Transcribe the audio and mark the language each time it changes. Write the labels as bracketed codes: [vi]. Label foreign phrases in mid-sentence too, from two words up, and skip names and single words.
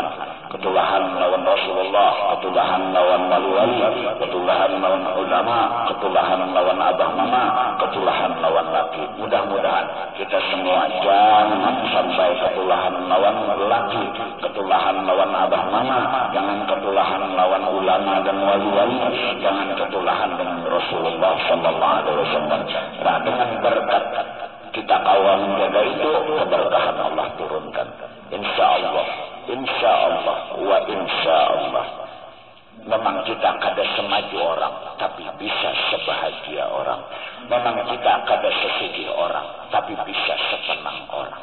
[bjn] Ketulahan lawan Rasulullah, ketulahan lawan wali-wali, ketulahan lawan ulama, ketulahan lawan abah mama, ketulahan lawan laki. Mudah-mudahan kita semua jangan sampai ketulahan lawan laki, ketulahan lawan abah mama, jangan ketulahan lawan ulama dan wali-wali, jangan ketulahan dengan Rasulullah [ar] صلى الله عليه وسلم. [bjn] Nah, dengan berkat kita kawal menjaga itu, keberkahan Allah turunkan. Insyaallah, insyaallah, wa insyaallah. Memang kita kada semaju orang, tapi bisa sebahagia orang. Memang kita kada sesugih orang, tapi bisa sesenang orang.